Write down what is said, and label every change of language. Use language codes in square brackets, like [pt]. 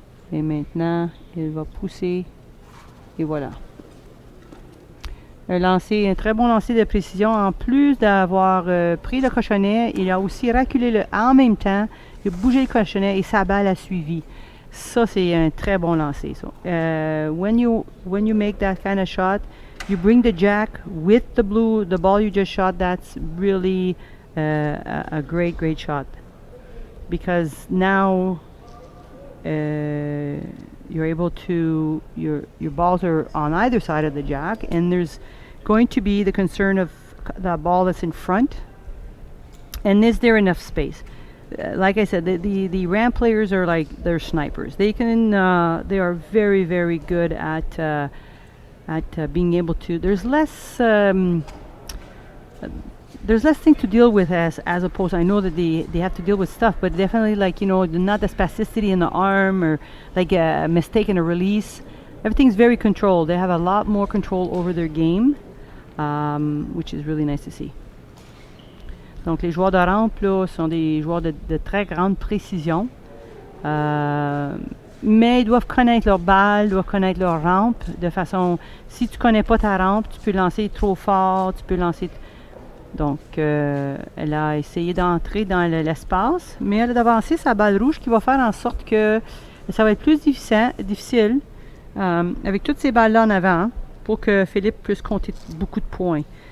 [fr] Et maintenant, il va pousser. Et voilà. Un très bon lancer de précision. En plus d'avoir pris le cochonnet, il a aussi reculé en même temps. Il a bougé le cochonnet et sa balle a suivi. Ça, c'est un très bon lancer. [en] So, when you make that kind of shot, you bring the jack with the ball you just shot. That's really a great shot. Because now you're able to, your balls are on either side of the jack, and there's going to be the concern of the ball that's in front, and is there enough space? Like I said, the ramp players are like, they're snipers. They are very good at being able to, there's less things to deal with as opposed, I know that they have to deal with stuff, but definitely, like, not the spasticity in the arm, or like a mistake in a release. Everything's very controlled. They have a lot more control over their game, which is really nice to see. [fr] Donc les joueurs de rampe là, sont des joueurs de très grande précision, mais ils doivent connaître leur balle, doivent connaître leur rampe, de façon, si tu connais pas ta rampe, tu peux lancer trop fort, tu peux lancer. Donc, elle a essayé d'entrer dans l'espace, mais elle a d'avancé sa balle rouge, qui va faire en sorte que ça va être plus difficile avec toutes ces balles-là en avant, pour que Philippe puisse compter beaucoup de points.